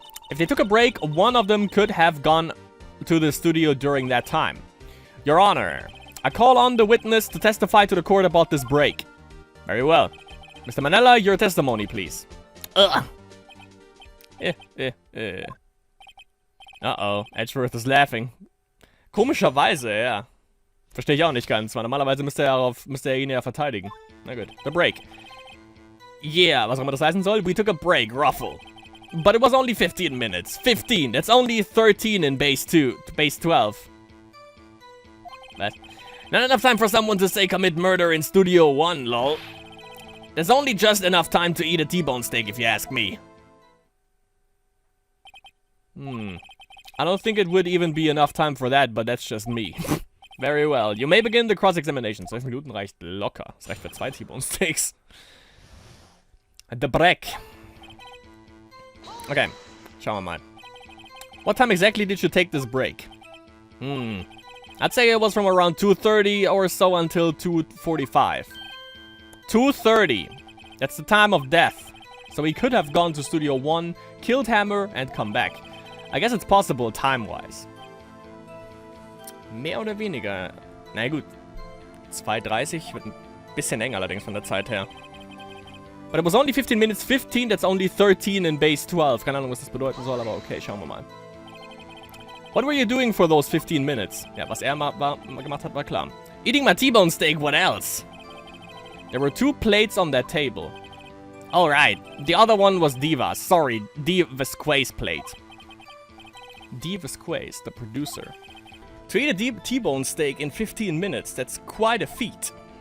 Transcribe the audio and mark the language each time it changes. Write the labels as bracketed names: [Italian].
[English] If they took a break, one of them could have gone to the studio during that time. Your Honor, I call on the witness to testify to the court about this break. Very well. Mr. Manella, your testimony, please. Uh-oh, Edgeworth is laughing. [German] Komischerweise, ja. Verstehe ich auch nicht ganz, weil normalerweise müsste er ihn ja verteidigen. Na gut, [English] the break. Yeah, [German] was auch immer das heißen soll. [English] We took a break, Ruffle. But it was only 15 minutes. 15, that's only 13 in base 12. What? Not enough time for someone to say commit murder in Studio 1, lol. There's only just enough time to eat a T-bone steak if you ask me. I don't think it would even be enough time for that, but that's just me. Very well. You may begin the cross-examination. [German] 12 Minuten reicht locker. Das reicht für 2 T-bone steaks. [English] The break. [German] Okay, schauen wir mal. [English] What time exactly did you take this break? I'd say it was from around 2:30 or so until 2:45. 2:30. That's the time of death. So he could have gone to Studio 1, killed Hammer, and come back. I guess it's possible time-wise. [German] Mehr oder weniger. Na gut. 2:30 wird ein bisschen eng allerdings von der Zeit her. [English] But it was only 15 minutes 15, that's only 13 in base 12. [German] Keine Ahnung, was das bedeuten soll, aber okay, schauen wir mal. [English] What were you doing for those 15 minutes? [German] Ja, was er gemacht hat, war klar. [English] Eating my T-bone steak, what else? There were 2 plates on that table. Alright, the other one was Diva's. Sorry, Diva's plate. Diva's, the producer. To eat a T-bone steak in 15 minutes, that's quite a feat.